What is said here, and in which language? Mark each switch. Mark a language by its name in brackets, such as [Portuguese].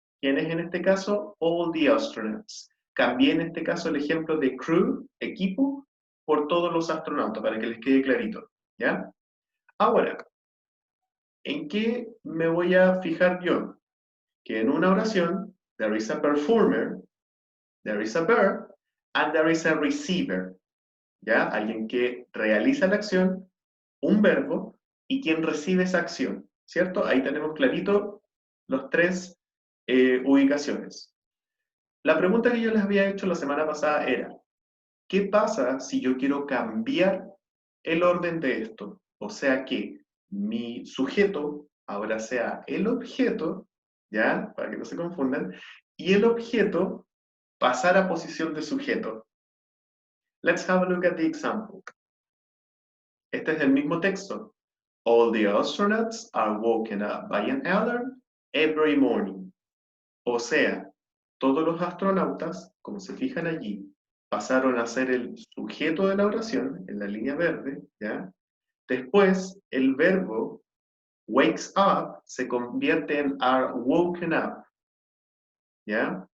[Spanish] ¿Quién es en este caso? [English] All the astronauts. [Spanish] Cambié en este caso el ejemplo de crew, equipo, por todos los astronautas, para que les quede clarito. ¿Ya? Ahora, ¿en qué me voy a fijar yo? Que en una oración, [English] there is a performer, there is a verb, and there is a receiver. [Spanish] ¿Ya? Alguien que realiza la acción, un verbo, y quien recibe esa acción. ¿Cierto? Ahí tenemos clarito los tres ubicaciones. La pregunta que yo les había hecho la semana pasada era, ¿qué pasa si yo quiero cambiar el orden de esto? O sea que mi sujeto ahora sea el objeto, ¿ya? Para que no se confundan, y el objeto pasar a posición de sujeto. [English] Let's have a look at the example. [Spanish] Este es el mismo texto. [English] All the astronauts are woken up by an alarm every morning. [Spanish] O sea, todos los astronautas, como se fijan allí, pasaron a ser el sujeto de la oración, en la línea verde, ¿ya? Después, el verbo wakes up se convierte en are woken up, ¿ya?